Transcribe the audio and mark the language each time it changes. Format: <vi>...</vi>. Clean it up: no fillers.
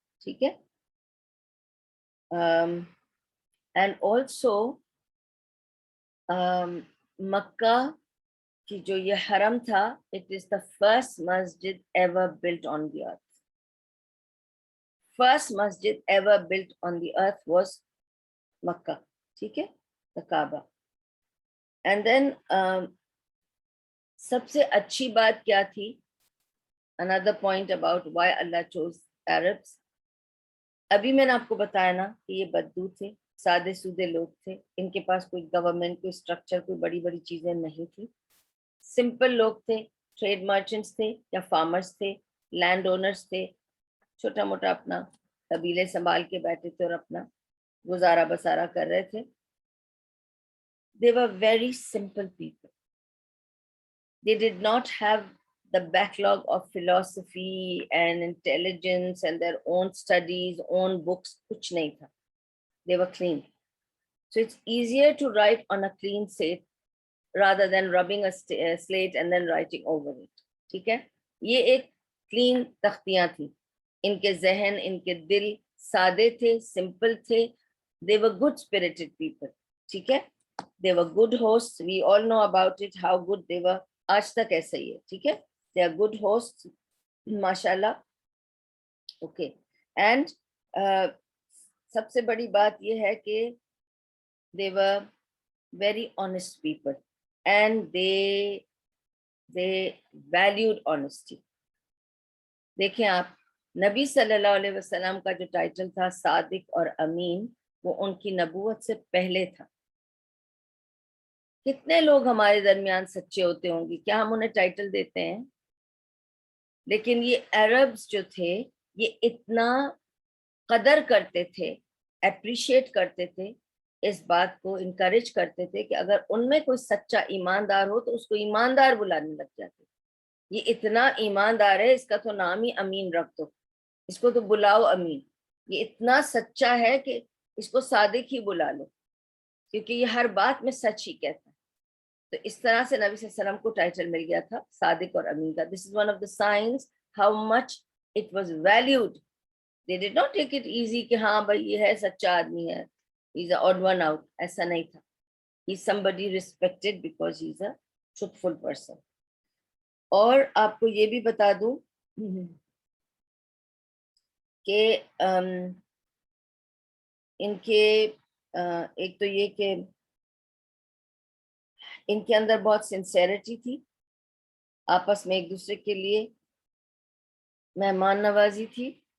<ur>ٹھیک ہے,</ur> <en>and also</en> <ur>مکہ کی جو یہ حرم تھا,</ur> <en>it is the first masjid ever built on the earth. First masjid ever built on the earth was Mecca.</en> <ur>ٹھیک ہے,</ur> <en>the Kaaba. And then</en> <ur>سب سے اچھی بات کیا تھی؟</ur> <en>another point about why Allah chose Arabs.</en> <ur>ابھی میں نے آپ کو بتایا نا کہ یہ بدو تھے، سادے سودے لوگ تھے، ان کے پاس کوئی گورنمنٹ، کوئی اسٹرکچر، کوئی بڑی بڑی چیزیں نہیں تھی، سمپل لوگ تھے، ٹریڈ مرچنٹس تھے یا فارمرز تھے، لینڈ اونرز تھے، چھوٹا موٹا اپنا قبیلے سنبھال کے بیٹھے تھے اور اپنا گزارا بسارا کر رہے تھے.</ur> <en>They were very simple people. They did not have the backlog of philosophy and intelligence and their own studies, own books,</en> <ur>kuch nahi tha.</ur> <en>They were clean. So it's easier to write on a clean slate rather than rubbing a slate and then writing over it.</en> <ur>ٹھیک ہے، یہ ایک clean تختیاں تھیں. ان کے ذہن، ان کے دل سادے تھے، سمپل تھے.</ur> <en>They were good spirited people.</en> <ur>ٹھیک ہے،</ur> <en>they were good hosts. We all know about it, how good they were.</en> <ur>آج تک ایسا ہی ہے. ٹھیک ہے،</ur> <en>they are good hosts, ماشاءاللہ. Okay, and</en> <ur>سب سے بڑی بات یہ ہے کہ</ur> <en>they were very honest people and they valued honesty.</en> <ur>دیکھیں آپ، نبی صلی اللہ علیہ وسلم کا جو ٹائٹل تھا صادق اور امین، وہ ان کی نبوت سے پہلے تھا. کتنے لوگ ہمارے درمیان سچے ہوتے ہوں گے، کیا ہم انہیں ٹائٹل دیتے ہیں؟ لیکن یہ عربز جو تھے، یہ اتنا قدر کرتے تھے، اپریشیٹ کرتے تھے، اس بات کو انکریج کرتے تھے کہ اگر ان میں کوئی سچا ایماندار ہو تو اس کو ایماندار بلانے لگ جاتے. یہ اتنا ایماندار ہے، اس کا تو نام ہی امین رکھ دو، اس کو تو بلاؤ امین. یہ اتنا سچا ہے کہ اس کو صادق ہی بلا لو، کیونکہ یہ ہر بات میں سچ ہی کہتا ہے. تو اس طرح سے نبی صلی اللہ علیہ وسلم کو ٹائٹل مل گیا تھا صادق اور امین کا.</ur> <en>This is one of the signs how much it was valued. They did not take it easy</en> <ur>کہ ہاں بھائی یہ ہے سچا آدمی ہے،</ur> <en>he's a odd one out.</en> <ur>ایسا نہیں تھا.</ur> <en>He's somebody respected because he's a truthful person.</en> <ur>اور آپ کو یہ بھی بتا دوں کہ ان کے ایک تو یہ کہ ان کے اندر بہت سنسیریٹی تھی، آپس میں ایک دوسرے کے لیے مہمان نوازی تھی.</ur>